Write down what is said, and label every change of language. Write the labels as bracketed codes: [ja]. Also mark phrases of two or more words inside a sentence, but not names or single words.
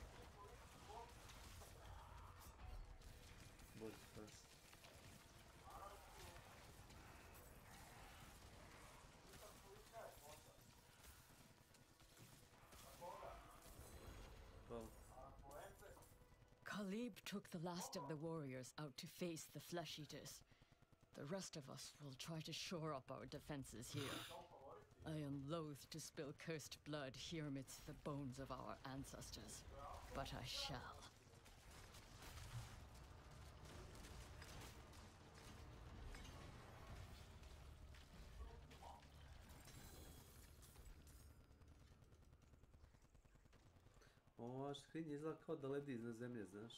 [sr] Bolje spas. [en] Khalib took the last of the warriors out to face the flesh eaters. The rest of us will try to shore up our defenses here. I am loath to spill cursed blood here amidst the bones of our ancestors, but I shall. [sr] Ova škrinja izgleda kao da ledi iznad zemlje, znaš.